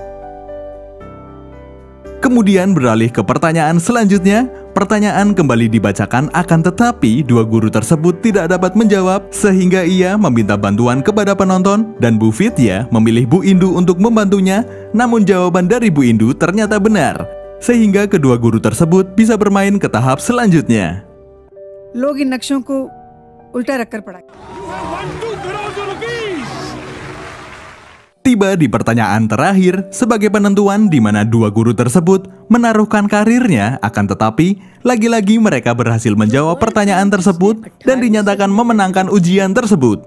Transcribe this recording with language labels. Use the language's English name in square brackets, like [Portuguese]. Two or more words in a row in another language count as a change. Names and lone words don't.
[Indonesian] Kemudian beralih ke pertanyaan selanjutnya, pertanyaan kembali dibacakan akan tetapi dua guru tersebut tidak dapat menjawab sehingga ia meminta bantuan kepada penonton dan Bu Vidya memilih Bu Indu untuk membantunya, namun jawaban dari Bu Indu ternyata benar sehingga kedua guru tersebut bisa bermain ke tahap selanjutnya. [Hindi] लोग इन नक्शों को उल्टा रखकर पढ़ा। [Indonesian] Tiba di pertanyaan terakhir sebagai penentuan di mana dua guru tersebut menaruhkan karirnya, akan tetapi lagi-lagi mereka berhasil menjawab pertanyaan tersebut dan dinyatakan memenangkan ujian tersebut.